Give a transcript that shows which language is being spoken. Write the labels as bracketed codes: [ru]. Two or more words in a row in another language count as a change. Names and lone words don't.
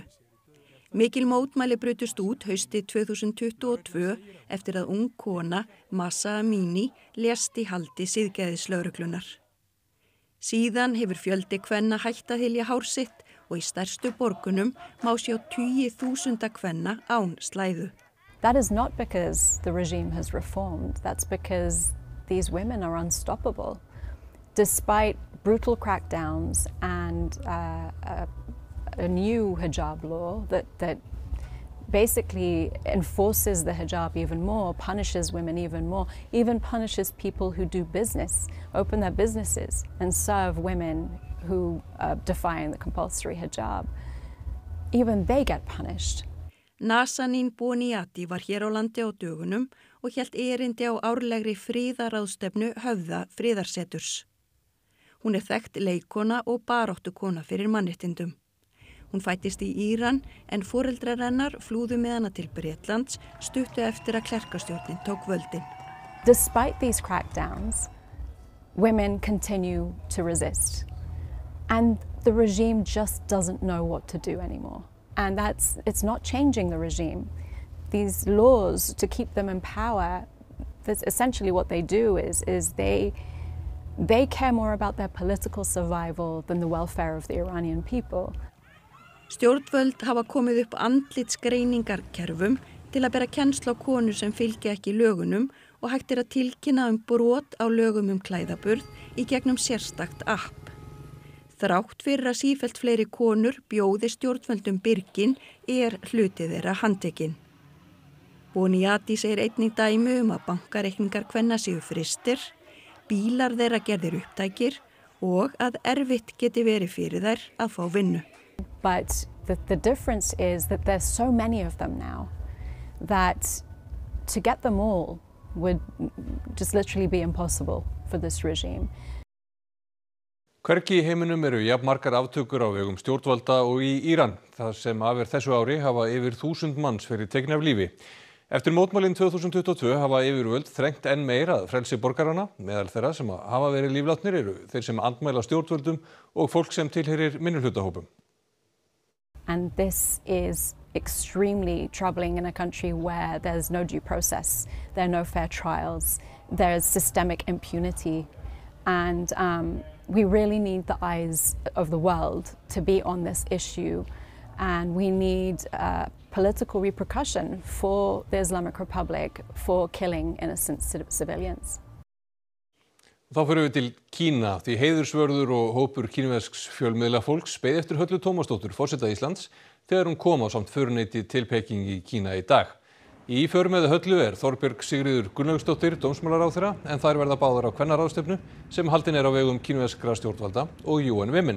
[is] Mikil mótmæli brutust út haustið 2022 eftir að ung kona, Mahsa Amini, lést í haldi siðgæðislögreglunar. Síðan hefur fjöldi kvenna hætt að hylja hár sitt og í stærstu borgunum má sjá tugi þúsunda kvenna án slæðu. [en] That is not because the regime has reformed, that's because these women are unstoppable. Despite brutal crackdowns and a new hijab law that basically enforces the hijab even more, punishes women even more, even punishes people who do business, open their businesses and serve women who are defying the compulsory hijab. Even they get punished. [is] Nazanin Boniati var hér á landi á dögunum og hélt erindi á árlegri friðaráðstefnu Höfða friðarseturs. Hún þekkt leikkona og baráttukona fyrir mannréttindum. Hún fæddist í Íran en foreldrar hennar flúðu með hana til Bretlands stuttu eftir að klerkastjórnin tók völdin. [en] Despite these crackdowns, women continue to resist. And the regime just doesn't know what to do anymore. And it's not changing the regime. These laws to keep them in power, that's essentially what they do is they care more about their political survival than the welfare of the Iranian people. [is] Stjórnvöld hafa komið upp andlitsgreiningarkerfum til að bera kennsl á konur sem fylgja ekki lögunum og hægt að tilkynna brot á lögum klæðaburð í gegnum sérstakt app. Þrátt fyrir að sífellt fleiri konur bjóði stjórnvöldum byrgin hluti þeirra handtekinn. Boniati segir einnig dæmi að bankareikningar kvenna séu frystir, bílar þeirra gerðir upptækir og að erfitt geti verið fyrir þær að fá vinnu. [en] But the difference is that there's so many of them now that to get them all would just literally be impossible for this regime. [is] Hvergi í heiminum eru jafn margar aftökur á vegum stjórnvalda og í Íran. Það sem af þessu ári hafa yfir 1000 manns verið teknir af lífi. Eftir mótmælin 2022 hafa yfirvöld þrengt enn meira að frelsi borgarana. Meðal þeirra sem hafa verið líflátnir eru þeir sem andmæla stjórnvöldum og fólk sem tilheyrir minnihlutahópum. [en] And this is extremely troubling in a country where there's no due process, there are no fair trials, there's systemic impunity, and we really need the eyes of the world to be on this issue, and we need political repercussion for the Islamic Republic for killing innocent civilians. [is] Þá fyrir við til Kína því heiðursvörður og hópur kínversks fjölmiðlafólks beið eftir Höllu Tómasdóttur forseta Íslands þegar hún kom á samt föruneyti til Peking í Kína í dag. Í för með Höllu Þorbjörg Sigríður Gunnlaugsdóttir dómsmálaráðherra en þær verða báðar á kvennaráðstefnu sem haldin á vegum kínverskra stjórnvalda og UN Women.